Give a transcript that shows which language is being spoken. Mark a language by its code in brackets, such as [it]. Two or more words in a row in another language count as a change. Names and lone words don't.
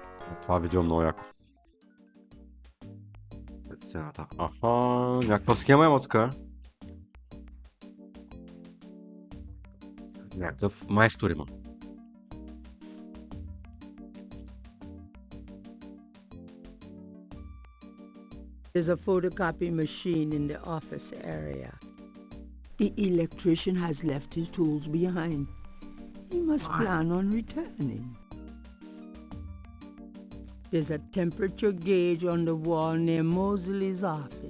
[bg] Това видео много яко. Сцената. Аха, някаква схема има тук. Някакъв майстор има. [en] There's a photocopy machine in the office area. The electrician has left his tools behind. He must plan on returning. There's a temperature gauge on the wall near Mosley's office.